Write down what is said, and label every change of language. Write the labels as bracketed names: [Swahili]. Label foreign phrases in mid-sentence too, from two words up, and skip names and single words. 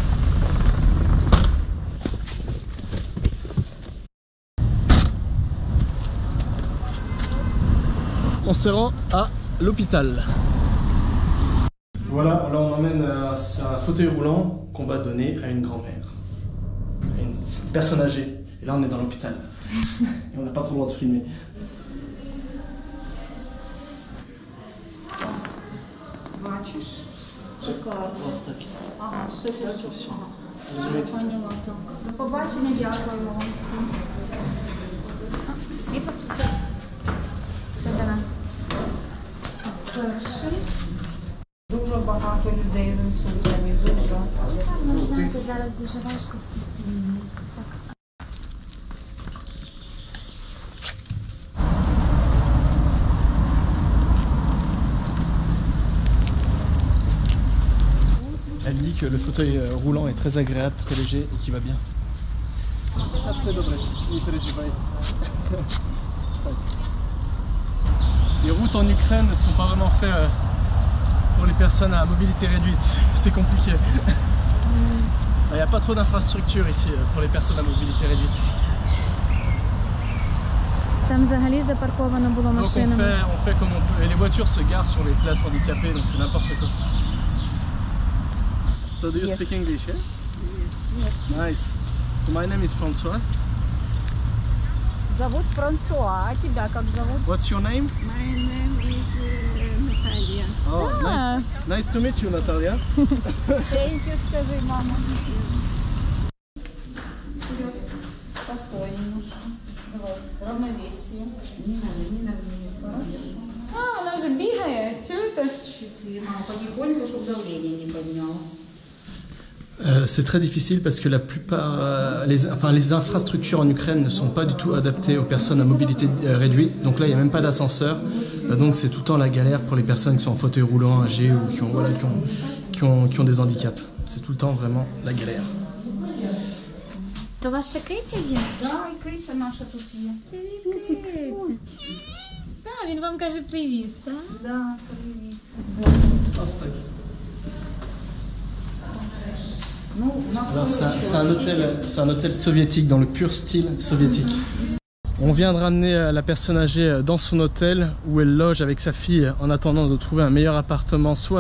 [French] On se rend à l'hôpital. Voilà, là on emmène un fauteuil roulant qu'on va donner à une grand-mère, à une personne âgée. Et là on est dans l'hôpital. Et on n'a pas trop le droit de filmer. [Ukrainian] Бачиш? Шоколад. Ага, супер. Ага. [Russian] Я поняла, так. [Ukrainian] До побачення, дякуємо вам всім. Світло працює. Це до нас. Перший. Дуже багато людей з інсультами, дуже. Ну, знаєте, зараз дуже важко з цим. Так. [French] Elle dit que le fauteuil roulant est très agréable, très léger et qui va bien. Les routes en Ukraine ne sont pas vraiment faites pour les personnes à mobilité réduite. C'est compliqué. Il n'y a pas trop d'infrastructures ici pour les personnes à mobilité réduite. [Ukrainian] Там взагалі запарковано було [French] Donc [Ukrainian] машинами. [French] on fait comme on peut. Et les voitures se garent sur les places handicapées, donc c'est n'importe quoi. [English] So do you speak English, yeah? Yes. Nice. So my name is François. [Russian] Зовут Франсуа, а тебя как зовут? [English] What's your name? My name is Наталья. Oh, nice to meet you, Natalia. Thank you, [Russian] скажи, мама. Вперед. Постой немножко. Давай, равновесие. Не надо, хорошо. [Ukrainian] А, вона вже бігає, чуєте? [Russian] Чуть-чуть, мама, потихоньку, чтобы давление не поднялось. [French] C'est très difficile parce que la plupart, les infrastructures en Ukraine ne sont pas du tout adaptées aux personnes à mobilité réduite. Donc là, il n'y a même pas d'ascenseur. Donc c'est tout le temps la galère pour les personnes qui sont en fauteuil roulant, âgées ou qui ont des handicaps. C'est tout le temps vraiment la galère. [Ukrainian] То у вас ще киця є? Да, і кися наша тут є. Привіт, киця. Так, він вам каже привіт, так? Да, привіт. [French] Alors c'est un hôtel soviétique dans le pur style soviétique. On vient de ramener la personne âgée dans son hôtel où elle loge avec sa fille en attendant de trouver un meilleur appartement, soit à